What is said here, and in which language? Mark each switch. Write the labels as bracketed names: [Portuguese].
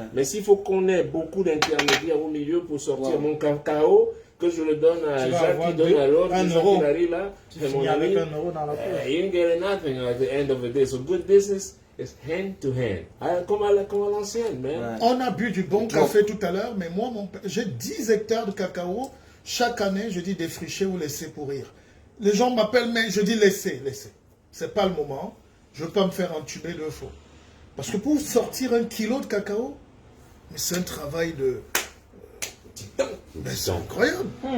[French] Mais s'il faut qu'on ait beaucoup d'intermédiaires au milieu pour sortir mon cacao, que je le donne à Jacques, qui donne à l'autre, qui arrive là, tu finis avec 1 euro dans la poche. [English] You ain't getting nothing at the end of the day. So good business is hand to hand. [French] Comme à l'ancienne, man. On a bu du bon café tout à l'heure, mais moi, j'ai 10 hectares de cacao. Chaque année, je dis défricher ou laisser pourrir. Les gens m'appellent, mais je dis laisser. C'est pas le moment. Je ne veux pas me faire entuber 2 fois. Parce que pour sortir 1 kilo de cacao, c'est un travail de... c'est incroyable.